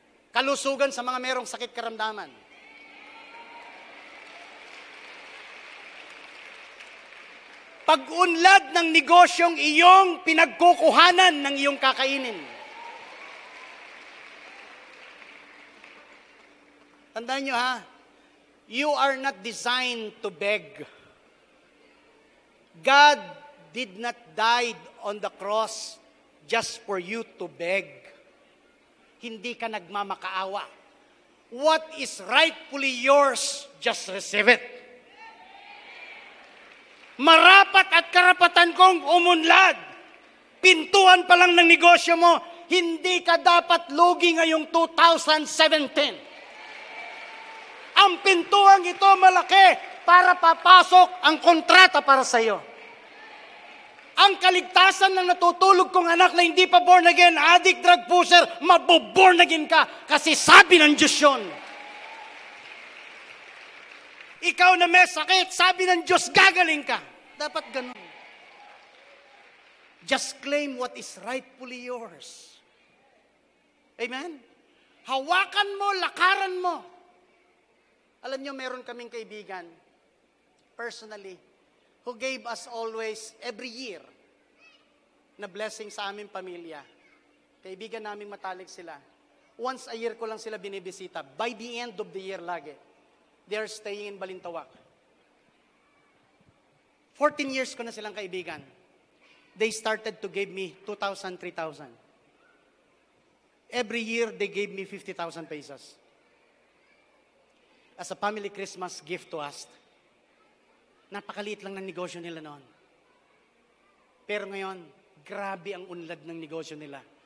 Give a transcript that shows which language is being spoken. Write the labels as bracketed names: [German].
[Filipino] Kalusugan sa mga merong sakit karamdaman. Pag-unlad ng negosyong iyong pinagkukuhanan ng iyong kakainin. Tandaan nyo ha, [English] you are not designed to beg. God did not die on the cross just for you to beg. [Filipino] Hindi ka nagmamakaawa. [English] What is rightfully yours, just receive it. [Filipino] Marapat at karapatan kong umunlad. Pintuan pa lang ng negosyo mo, hindi ka dapat lugi ngayong 2017. Ang pintuang ito malaki para papasok ang kontrata para sa iyo. Ang kaligtasan ng natutulog kong anak na hindi pa born again, addict, drug pusher, maboborn again ka kasi sabi ng Diyos yun. Ikaw na may sakit, sabi ng Diyos, gagaling ka. Dapat ganun. [English] Just claim what is rightfully yours. [Filipino] Amen? Hawakan mo, lakaran mo. Alam niyo, meron kaming kaibigan, personally, [English] who gave us always, every year, [Filipino] na blessing sa aming pamilya. Kaibigan naming matalik sila. Once a year ko lang sila binibisita. [English] By the end of the year lagi. They are staying in Balintawak. 14 years [Filipino] ko na silang kaibigan. [English] They started to give me 2,000, 3,000. Every year, they gave me 50,000 pesos. As a family Christmas gift to us. [Filipino] Napakaliit lang ng negosyo nila noon. Pero ngayon, grabe ang unlad ng negosyo nila.